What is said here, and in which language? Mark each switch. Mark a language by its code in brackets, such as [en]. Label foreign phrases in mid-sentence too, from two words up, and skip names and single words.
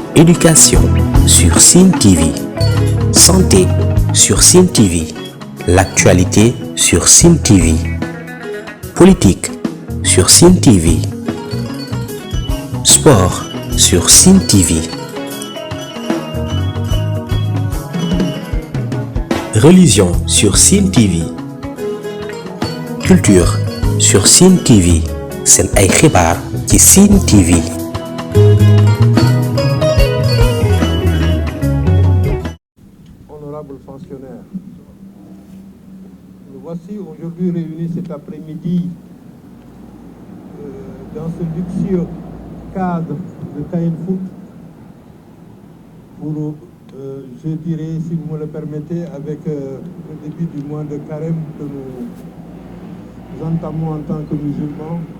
[fr] Éducation sur Sen TV. Santé sur Sen TV. L'actualité sur Sen TV. Politique sur Sen TV. Sport sur Sen TV. Religion sur Sen TV. Culture sur Sen TV. [wo] Sen ay xibaar ci Sen TV. [fr] Honorables fonctionnaires, nous voici aujourd'hui réunis cet après-midi dans ce luxueux cadre de Caen Foot pour, je dirais, si vous me le permettez, avec le début du mois de Carême que nous entamons en tant que musulmans,